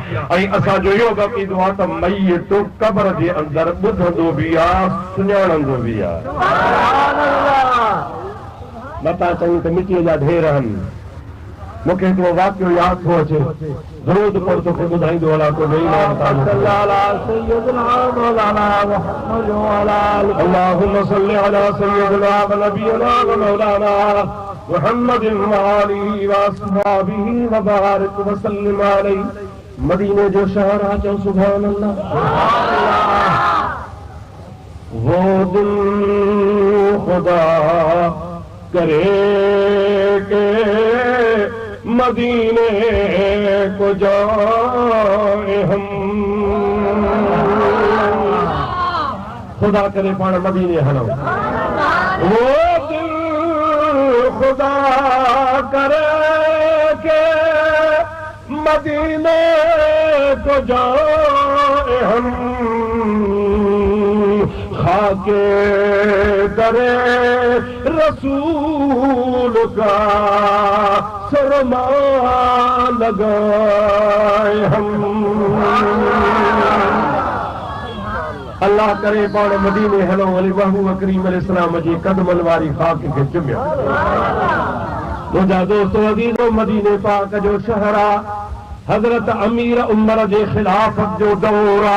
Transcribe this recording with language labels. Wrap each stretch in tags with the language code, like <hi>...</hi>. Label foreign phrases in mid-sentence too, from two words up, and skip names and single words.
<sd>ऐं असांजो इहो अक़ीदो आहे त मय्यत क़ब्र जे अंदरि ॿुधंदो बि आहे, सुञाणंदो बि आहे। मता चई त मिटीअ जा ढेर आहिनि। मूंखे हिकिड़ो वाक़ियो यादि थो अचे, ज़रूर पर तोखे ॿुधाईंदो हलां।</sd> <ar>को اللهم صل على سيدنا ونبينا ومولانا محمد وآله وأصحابه وبارك وسلم عليه.</ar> <sd>मदीने जो शहर आहे, चओ</sd> <ar>سبحان الله.</ar> <ur>وہ دل خدا کرے کہ مدینے کو جائے ہم.</ur> <sd>खुदा करे पाण मदीने हलो।</sd> <ur>وہ دل خدا کرے کہ مدینے کو جائے ہم. خاکے کرے رسول کا سرمہ لگائے ہم.</ur> <sd>अल्लाह करे पाण मदीने हलो, वली महबूब करीम अलैहिस्सलाम जी कदमनि वारी खाक खे चुमियो। मुंहिंजा दोस्तो अज़ीज़ो, मदीने पाक जो शहर आहे। हज़रत अमीर उमर जे ख़िलाफ़त जो दौर आहे।</sd>